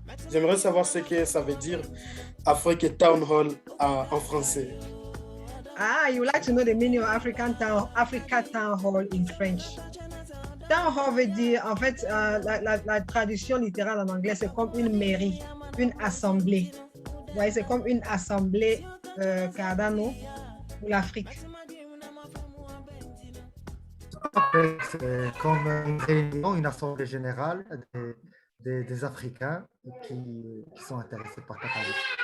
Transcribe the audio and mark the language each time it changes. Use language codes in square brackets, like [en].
[fr] J'aimerais savoir ce que ça veut dire Africa Town Hall en français. [en] Ah, you would like to know the meaning of Africa Town Hall in French. [fr] Town Hall veut dire, en fait, la traduction littérale en anglais, c'est comme une mairie, une assemblée. Vous voyez, c'est comme une assemblée Cardano pour l'Afrique. C'est comme une réunion, une assemblée générale des Africains qui sont intéressés par Cardano.